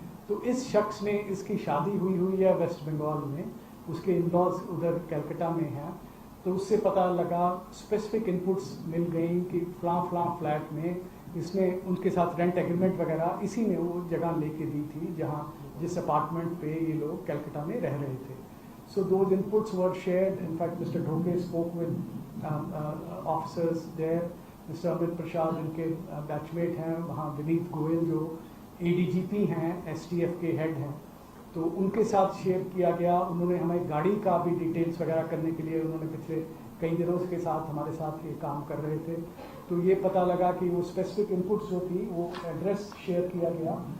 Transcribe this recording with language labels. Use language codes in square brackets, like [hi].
[hi] तो इस शख्स ने, इसकी शादी हुई है वेस्ट बंगाल में, उसके इन-लॉज उधर कलकत्ता में हैं, तो उससे पता लगा, स्पेसिफिक इनपुट्स मिल गई कि फलां फ्लैट में इसने उनके साथ रेंट एग्रीमेंट वगैरह इसी ने वो जगह लेके दी थी जहाँ जिस अपार्टमेंट पे ये लोग कलकत्ता में रह रहे थे। [en] So those inputs were shared. In fact, Mr. Dhoke spoke with officers there. Mr. [hi] Amit Prasad इनके बैचमेट हैं, वहाँ विनीत गोयल जो ADGP हैं, STF के हेड हैं, तो उनके साथ शेयर किया गया। उन्होंने हमें गाड़ी का भी डिटेल्स वगैरह करने के लिए, उन्होंने पिछले कई दिनों के साथ हमारे साथ ये काम कर रहे थे। तो ये पता लगा कि वो स्पेसिफिक इनपुट्स जो थी वो एड्रेस शेयर किया गया।